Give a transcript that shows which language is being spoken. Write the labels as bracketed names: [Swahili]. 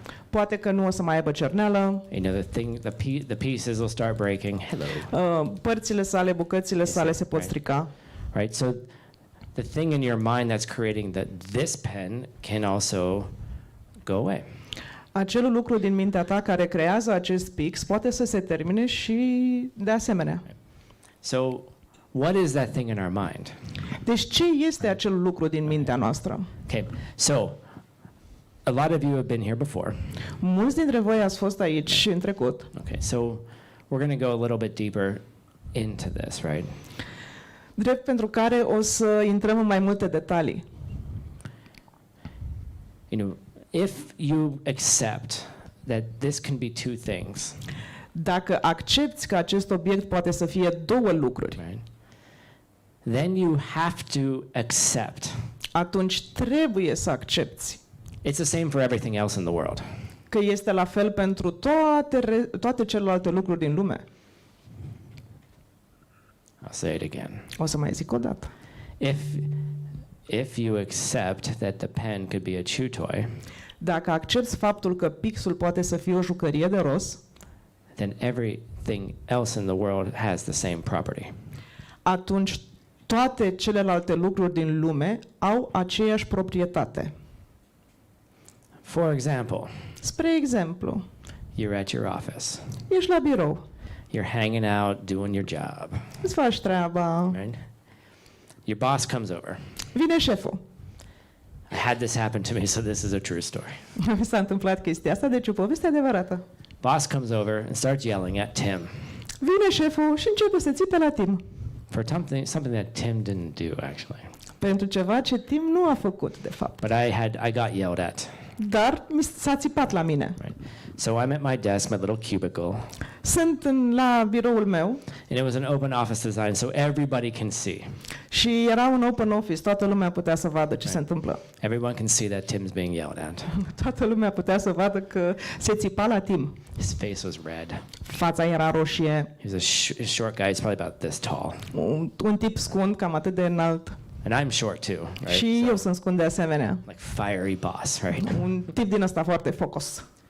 [Romanian] Poate că nu o să mai aibă cerneală, [English] You know, the pieces will start breaking. Hello. [Romanian] părțile sale, bucățile sale se pot strica. [English] Right? So the thing in your mind that's creating this pen can also go away. [Romanian] Acelul lucru din mintea ta care creează acest pix poate să se termine și de asemenea. [English] So, what is that thing in our mind? [Romanian] Deci ce este acel lucru din mintea noastră? [English] Okay, so a lot of you have been here before. [Romanian] Mulți dintre voi ați fost aici în trecut. [English] Okay, so we're going to go a little bit deeper into this, right? [Romanian] Drept pentru care o să intrăm în mai multe detalii. [English] You know, if you accept that this can be two things, [Romanian] Dacă accepți că acest obiect poate să fie două lucruri, [English] right? Then you have to accept. [Romanian] atunci trebuie să accepți [English] It's the same for everything else in the world. [Romanian] că este la fel pentru toate celelalte lucruri din lume. [English] I'll say it again. [Romanian] O să mai zic o dată. [English] If you accept that the pen could be a chew toy, [Romanian] Dacă accepți faptul că pixul poate să fie o jucărie de roz, [English] then everything else in the world has the same property. [Romanian] atunci toate celelalte lucruri din lume au aceeași proprietate. [English] For example, [Romanian] Spre exemplu, [English] you're at your office. [Romanian] ești la birou, [English] You're hanging out, doing your job, [Romanian] îți faci treaba, [English] right? Your boss comes over. [Romanian] vine șeful. [English] I had this happen to me, so this is a true story. [Romanian] Mi s-a întâmplat chestia asta, deci o poveste adevărată. [English] Boss comes over and starts yelling at Tim [Romanian] Vine șeful și începe să țipe la Tim. [English] for something that Tim didn't do, actually. [Romanian] Pentru ceva ce Tim nu a făcut, de fapt. [English] But I got yelled at. [Romanian] Dar s-a țipat la mine. [English] Right? So I'm at my desk, my little cubicle, [Romanian] Sunt la biroul meu [English] and it was an open office design, so everybody can see. [Romanian] și era un open office, toată lumea putea să vadă ce se întâmplă. [English] Everyone can see that Tim's being yelled at. [Romanian] Toată lumea putea să vadă că se țipa la Tim. [English] His face was red. [Romanian] Fața era roșie, [English] He was a short guy. He's probably about this tall. [Romanian] un tip scund, cam atât de înalt. [English] And I'm short too, right? [Romanian] Și [English] So, [Romanian] eu sunt scund de asemenea. [English] like fiery boss, right? [Romanian] Un tip din ăsta foarte focus.